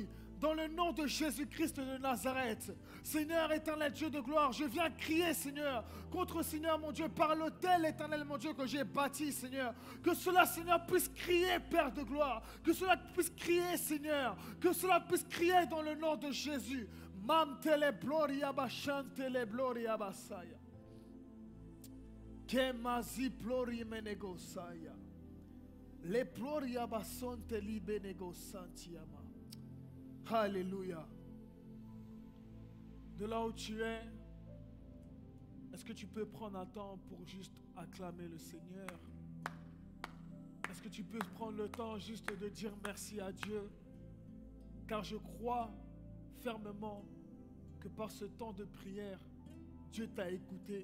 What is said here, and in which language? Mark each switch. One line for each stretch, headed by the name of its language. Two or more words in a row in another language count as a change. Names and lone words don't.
French: Dans le nom de Jésus-Christ de Nazareth, Seigneur éternel Dieu de gloire, je viens crier, Seigneur, contre, Seigneur mon Dieu, par l'autel éternel mon Dieu que j'ai bâti, Seigneur. Que cela, Seigneur, puisse crier, Père de gloire. Que cela puisse crier, Seigneur. Que cela puisse crier dans le nom de Jésus. Mamtele gloria bashantele gloria basaya. Kemazi plori menegosaya. Le gloria basonte li benegosantiama. Alléluia. De là où tu es, est-ce que tu peux prendre un temps pour juste acclamer le Seigneur? Est-ce que tu peux prendre le temps juste de dire merci à Dieu? Car je crois fermement que par ce temps de prière, Dieu t'a écouté.